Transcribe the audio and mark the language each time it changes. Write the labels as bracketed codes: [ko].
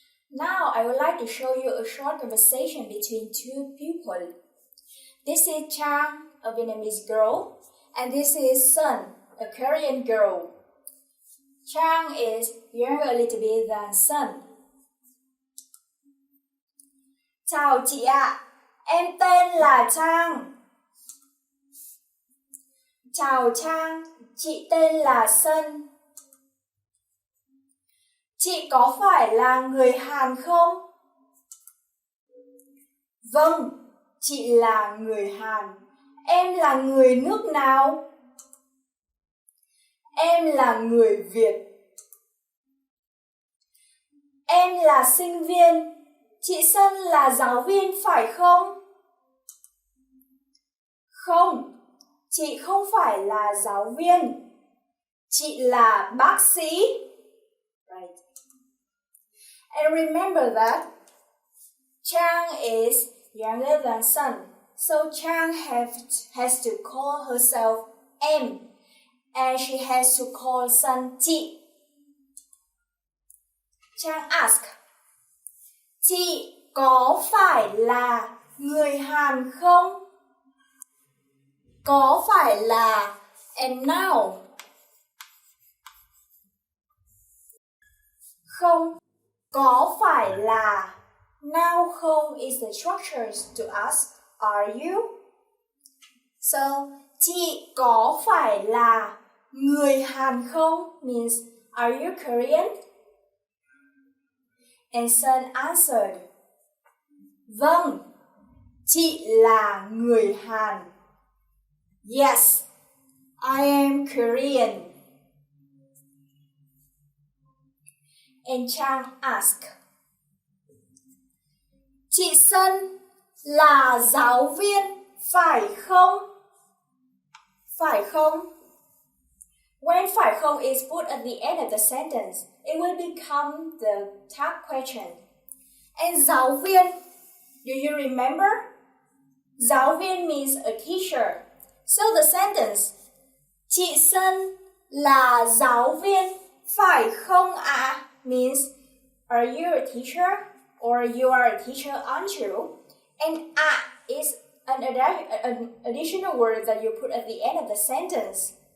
[en] Now I would like to show you a short conversation between two people. This is Trung, a Vietnamese girl, and this is Sun, a Korean girl. Trung is younger a little bit than Sun. [vi] Chào chị ạ, em tên là Trang. Chào Trang, chị tên là Sun. Chị có phải là người Hàn không? Vâng, chị là người Hàn. Em là người nước nào? Em là người Việt. Em là sinh viên. Chị Sơn là giáo viên phải không? Không, chị không phải là giáo viên. Chị là bác sĩ. [en] Right. And remember that Trang is younger than Sun. So Trang has to call herself em. And she has to call Sun chị. Trang ask, [vi] chị có phải là người Hàn không? Có phải là and now? Không, có phải là. [en] Now không is the structures to ask, are you? [vi] So, chị có phải là người Hàn không? [en] Means, are you Korean? And Sun answered, vâng, [vi] Chị là người Hàn. [en] Yes, I am Korean. And Trung asked, [vi] chị Sơn là giáo viên, phải không? Phải không? [en] When phải không is put at the end of the sentence, it will become the tag question. And giáo viên, do you remember? Giáo viên means a teacher. So the sentence, [vi] chị Sơn là giáo viên, phải không ạ? [en] Means, are you a teacher? Or you are a teacher, aren't you? And is an additional word that you put at the end of the sentence.